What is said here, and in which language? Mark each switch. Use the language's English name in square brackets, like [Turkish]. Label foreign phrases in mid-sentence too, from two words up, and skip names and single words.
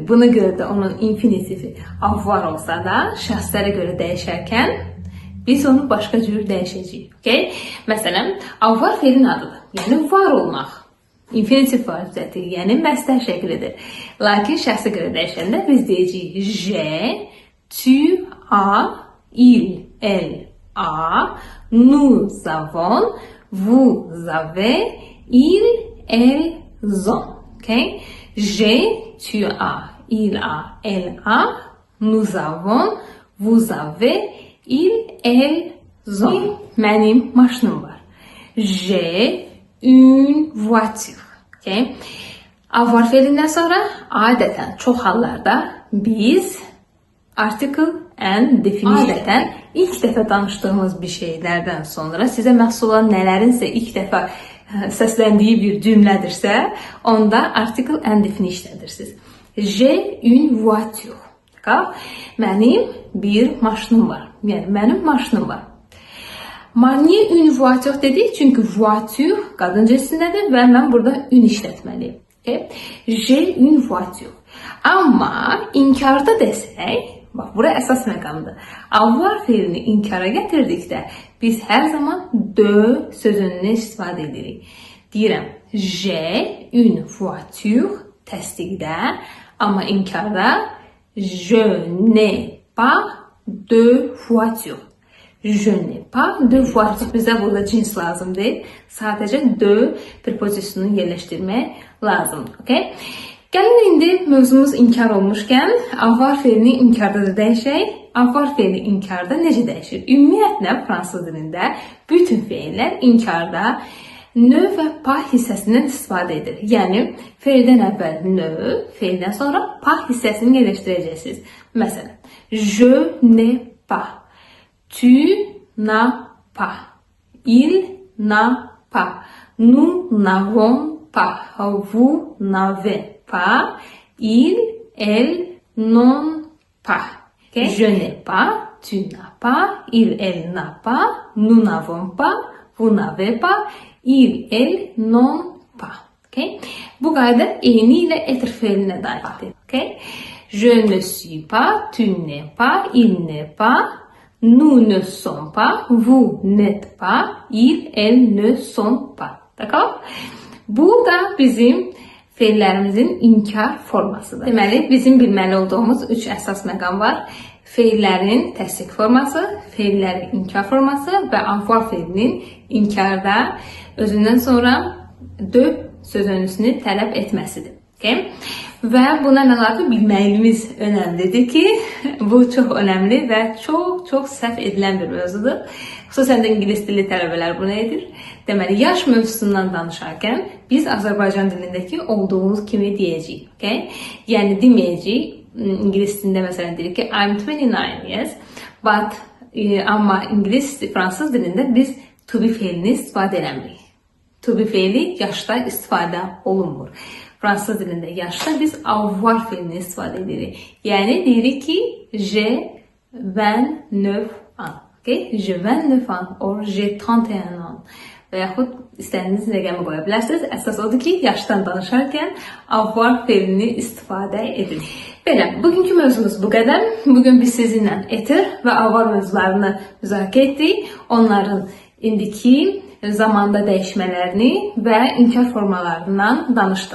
[Azerbaijani] Buna görə də onun infinitivi avoir olsa da, şəxslərə görə dəyişərkən biz onu başqa cür dəyişəcəyik. Okay? Məsələn, avoir feilin adıdır. Yəni var olmaq. Infinitiv vaziyəti, yəni məstər şəklidir. Lakin şəxsə görə dəyişəndə biz deyəcəyik [French] je, tu as, il, elle a, nous avons, vous avez, il, elles ont. [Azerbaijani] Okay? [French] J'ai, tu as, il a, elle a, nous avons, vous avez, il, elles ont. [Azerbaijani] Mənim maşınım var. [French] J'ai une voiture. Okay? [Azerbaijani] Avoir feilindən sonra adətən çox hallarda biz [English] article and definition. [Azerbaijani] Adətən ilk dəfə danışdığımız bir şeylərdən sonra sizə məxsus olan nələrinsə ilk dəfə səsləndiyi bir cümlədirsə, onda [English] article and definition [Azerbaijani] edirsiniz. [French] J'ai une voiture. [Azerbaijani] Mənim bir maşınım var. Yəni mənim maşınım var. Niyə [French] une voiture [Azerbaijani] dedik? Çünki voiture qadın cinsindədir və mən burada une işlətməliyim. Okay? [French] J'ai une voiture. [Azerbaijani] Amma inkarda desək, bax, bura əsas məqamdır. Avoir feilini inkara gətirdikdə biz hər zaman de sözünü istifadə edirik. Deyirəm, [French] j'ai une voiture [Azerbaijani] təsdiqdə, amma inkarda [French] je n'ai pas de voiture. Je n'ai pas de voiture. [Azerbaijani] Bizə burada cins lazım deyil. Sadəcə de prepozisyonunu yerləşdirmək lazımdır. Okay? Gəlin indi mövzumuz inkar olmuşkən avoir feilini inkarda da dəyişək. Avoir feili inkarda necə dəyişir? Ümumiyyətlə fransız dilində bütün feillər inkarda nö və pas hissəsindən istifadə edir. Yəni feildən əvvəl nö, feildən sonra pas hissəsini yerləşdirəcəksiniz. Məsələn, [French] je n'ai pas, tu n'as pas, il n'a pas, nous n'avons pas, vous n'avez pas, il, elle n'ont pas. [Azerbaijani] Okay? [French] Je n'ai pas, tu n'as pas, il, elle n'a pas, nous n'avons pas, vous n'avez pas, il, elle n'ont pas. [Azerbaijani] Okay? Bu qayda eyni ilə etir feilinə də aiddir. Okay? [French] Je ne suis pas, tu n'es pas, il n'est pas, nous ne sommes pas, vous n'êtes pas, il, elle ne sont pas. [Azerbaijani] D'accord? Bu da bizim feillərimizin inkar formasıdır. Deməli, bizim bilməli olduğumuz 3 əsas məqam var. Feillərin təsdiq forması, feillərin inkar forması və avoir feilinin inkarda özündən sonra de sözünüsünü tələb etməsidir. Okay? Və buna əlavə bilməyimiz önəmlidir ki, bu çox önəmli və çox səhv edilən bir mövzudur. Xüsusən də ingilis dilli tələbələr bunu edir. Deməli, yaş mövzusundan danışarkən biz Azərbaycan dilindəki olduğumuz kimi deyəcəyik. Okay? Yəni deməyəcəyik. İngilis dilində məsələn deyirik ki, [English] I'm 29 years, but [Azerbaijani] amma fransız dilində biz [English] to be [Azerbaijani] feilini istifadə eləmirik. [English] To be [Azerbaijani] feili yaşda istifadə olunmur. Fransız dilində yaşda biz avoir feilini istifadə edirik. Yəni deyirik ki, [French] j'ai 29 ans. Okay? J'ai 29 ans or j'ai 31 ans. [Azerbaijani] Və yaxud istədiyiniz rəqəmi qoya bilərsiniz. Əsas odur ki, yaşdan danışarkən avoir feilini istifadə edin. Belə, bugünkü mövzumuz bu qədər. Bugün biz sizinlə etir və avoir mövzularını müzakirə etdik. Onların indiki zamanda dəyişmələrini və inkar formalarından danışdıq.